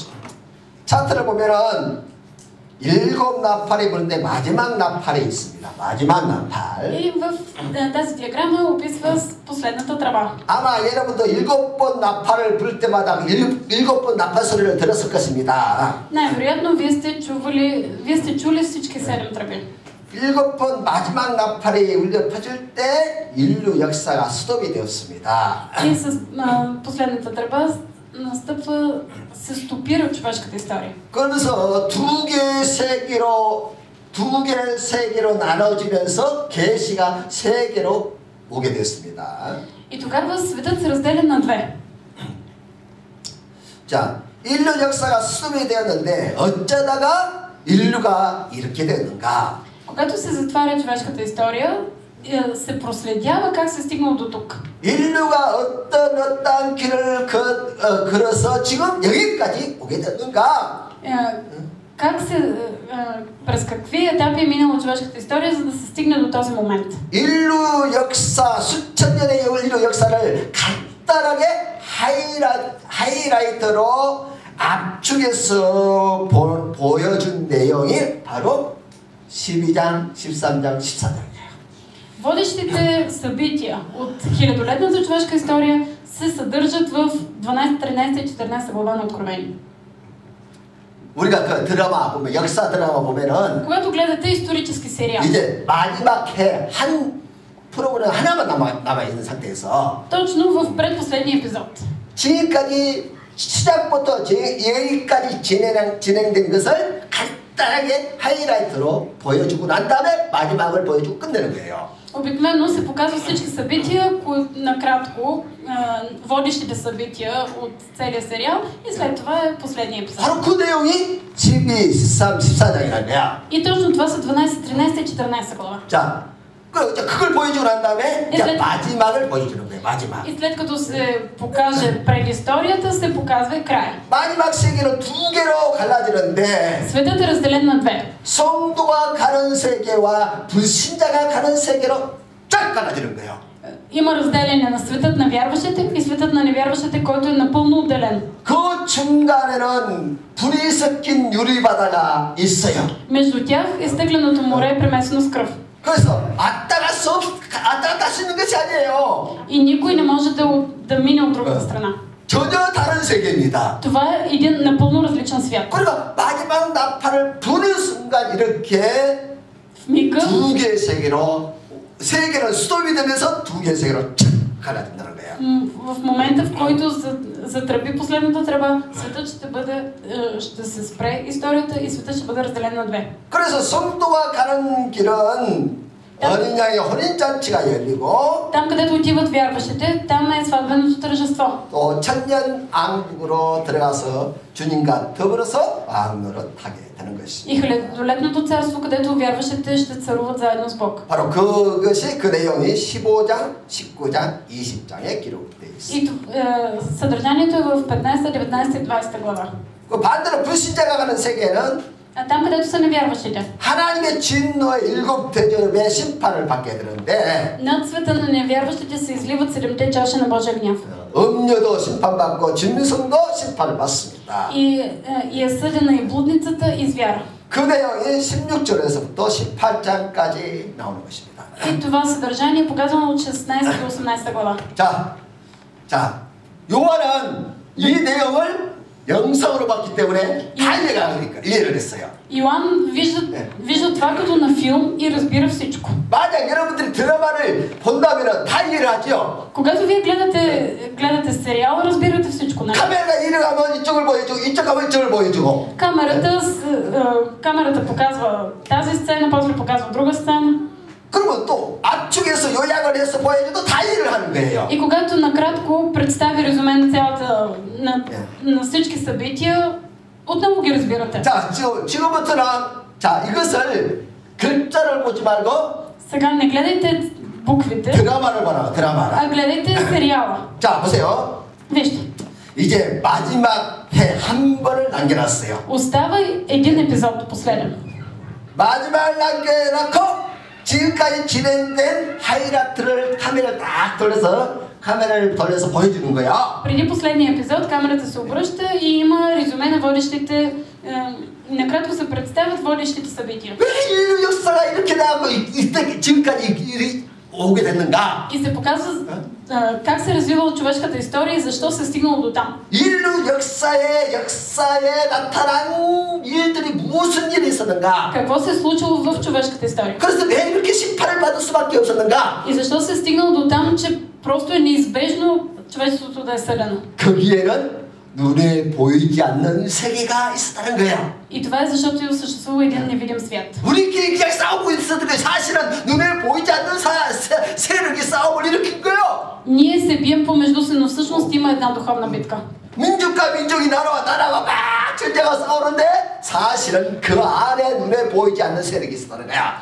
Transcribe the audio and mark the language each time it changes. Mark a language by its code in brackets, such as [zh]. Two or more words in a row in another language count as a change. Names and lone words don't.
[ko] 차트를 보면은 7 나팔이 부른데 마지막 나팔이 있습니다. 마지막 나팔. [bg] И в тази диаграма описва последната тръба. [ko] 아마 여러분도 7번 나팔을 불 때마다 7번 나팔 소리를 들었을 것입니다. [bg] Най-вероятно вие сте чули всички 7 тръби. [ko] 7번 마지막 나팔이 울려 퍼질 때 인류 역사가 스톱이 되었습니다. [bg] И с последната тръба се стопира човешката история. [ko] 그러면서 두 개 세계로 나눠지면서 계시가 세계로 오게 됐습니다. [bg] И тогава светът се разделя на две. [ko] 자, 인류 역사가 수습이 되었는데 어쩌다가 인류가 이렇게 됐는가? [bg] Когато се затваря човешката история, се проследява как се стигнало до тук. [ko] 인류가 어떤 길을 걸어서 지금 여기까지 오게 됐는가? [bg] През какви етапи е минала човешката история, за да се стигне до този момент? [ko] 인류 역사, 수천 년의 인류 역사를 간단하게 하이라이트로 압축해서 보여준 내용이 바로 12장, 13장, 14장이에요. [bg] Водещите събития от хилядолетната човешка история се съдържат в 12, 13 и 14 глава на Откровение. [ko] 우리가 그 드라마 보면 역사 드라마 보면은 [bg] когато гледате исторически сериал, [ko] 이제 마지막 해 한 프로그램 하나만 남아 있는 상태에서 [bg] точно в предпоследния епизод, [ko] 지금까지 시작부터 여기까지 진행된 것을 간단하게 하이라이트로 보여주고 난 다음에 마지막을 보여주고 끝내는 거예요. [bg] обикновено се показва всички събития, накратко, водещите събития от целия сериал и след това е последния епизод. [ko] 바로 그 내용이 12, 13, 14장이라는 거야. [bg] И точно това са 12, 13 и 14 глава. [ko] 자, 그걸 보여주고 난 다음에 이제 마지막을 보여주는 거예요. 마지막. [bg] И след като се покаже предисторията, се показва и края. [ko] 마지막 세계는 두 개로 갈라지는데 [bg] Светът е разделен на две. [ko] 성도가 가는 세계와 불신자가 가는 세계로 쫙 갈라지는 거예요. [bg] Има разделение на светът на вярващите и светът на невярващите, който е напълно отделен. [ko] 그 중간에는 불이 섞인 유리바다가 있어요. [bg] Между тях изтегленото море е премесено с кръв. [ko] 그래서 왔다 갔다 할 수 있는 것이 아니에요. [bg] И никой не може да мине от другата страна. [ko] 전혀 다른 세계입니다. [bg] Това е един напълно различен свят. [ko] 그러니까 마지막 나팔을 부는 순간 이렇게 [bg] В мига [ko] 두 개의 세계는 스톱이 되면서 두 개의 세계로 착 갈라진다는 거예요. [bg] в момента, в който затръби последната тръба, светът ще се спре историята и светът ще бъде разделен на две. [ko] 그래서 성도가 가는 길은 어린 양의 혼인잔치가 열리고 [bg] Там, където отиват вярващите, там е сватбеното тържество. [ko] 또 천년 왕국으로 들어가서 주님과 더불어서 왕노릇 하게 되는 것입니다. [bg] И хилядолетното царство, където вярващите ще царуват заедно с Бог. [ko] 바로 그것이 그 내용이 15장, 19장, 20장에 기록되어 있습니다. [bg] И съдържанието е в 15, 19 и 20 глава. [ko] 그 반대로 불신자가 가는 세계는 [bg] А там, където са невярващите, [ko] 하나님의 진노의 7 대접의 심판을 받게 되는데 [bg] над света на невярващите се изливат 7 чаши на Божия гняв. [ko] 음녀도 심판받고 진미성도 심판을 받습니다. [bg] И е съдена и блудницата, и звяра. [ko] 그 내용이 16절에서부터 18장까지 나오는 것입니다. [bg] И това съдържание е показано от 16 до 18 глава. [ko] 자, 요한은 이 내용을 영성으로 봤기 때문에 다 이해를 했어요. [bg] Йоан вижда това като на филм и разбира всичко. [ko] 만약 여러분들이 드라마를 본다면 다 이해를 하죠. [bg] Когато вие гледате сериал, разбирате всичко. [ko] 카메라가 이리 가면 이쪽을 보여주고 이쪽 가면 이쪽을 보여주고. [bg] Камерата показва тази сцена, после показва друга сцена. [ko] 그러면 또 압축해서 요약을 해서 보여줘도 다 이해를 하는 거예요. [bg] И когато накратко представи резюме на цялата на всички събития, отново ги разбирате. [ko] 자, 지금부터는 자, 이것을 글자를 보지 말고 [bg] Сега не гледайте буквите, [ko] 드라마를 보라. 드라마를. [bg] а гледайте сериала. [ko] 자, 보세요. [bg] Вижте. [ko] 이제 마지막 회 한 번을 남겨놨어요. [bg] Остава един епизод последен. [ko] 마지막을 남겨놓고 지금까지 진행된 하이라이트를 카메라를 돌려서 보여주는 거야. [bg] Преди последния епизод камерата се обръща и има резюме на водещите. Накратко се представят водещите събития. [ko] 왜 인류 역사가 이렇게 나고 이때 지금까지 오게 됐는가? [bg] И се показва как се развивала човешката история и защо се стигнало до там. [ko] 인류 역사에 나타난 일들이 무슨 일이 있었는가? [bg] Какво се е случило в човешката история? [ko] 그래서 왜 이렇게 심판을 받을 수밖에 없었는가? [bg] И защо се е стигнало до там, че просто е неизбежно човечеството да е съдено? [ko] 거기에는 눈에 보이지 않는 세계가 있었다는 거야. [bg] И това е защото съществува един невидим свят. [ko] 우리끼리 그냥 싸우고 있었는데 사실은 눈에 보이지 않는 세력이 싸움을 일으킨 거예요. [bg] Ние се бием помежду си, но всъщност има една духовна битка. [ko] 민족과 민족이 나라가 막 전쟁을 싸우는데 사실은 그 안에 눈에 보이지 않는 세력이 있었다는 거야.